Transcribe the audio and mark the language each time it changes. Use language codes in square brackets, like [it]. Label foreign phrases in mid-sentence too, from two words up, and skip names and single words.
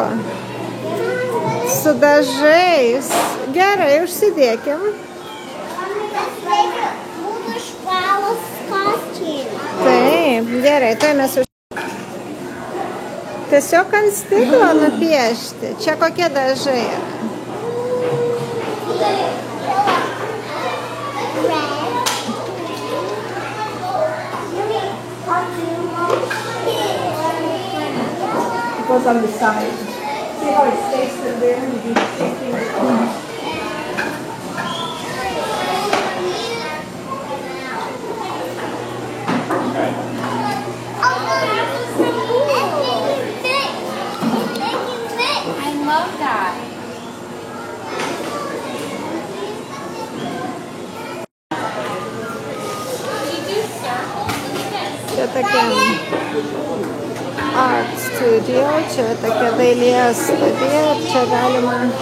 [lt] Su dažais. Gerai, užsidėkim. Taip, gerai, tai mes tiesiog ant stiklo nupiešti. Čia kokie dažai yra? [en] Goes on the side. See how it stays there and you shaking it. I love that. [lt] Čia tokia [en] art studio, [lt] čia tokia dailės studija, čia galima...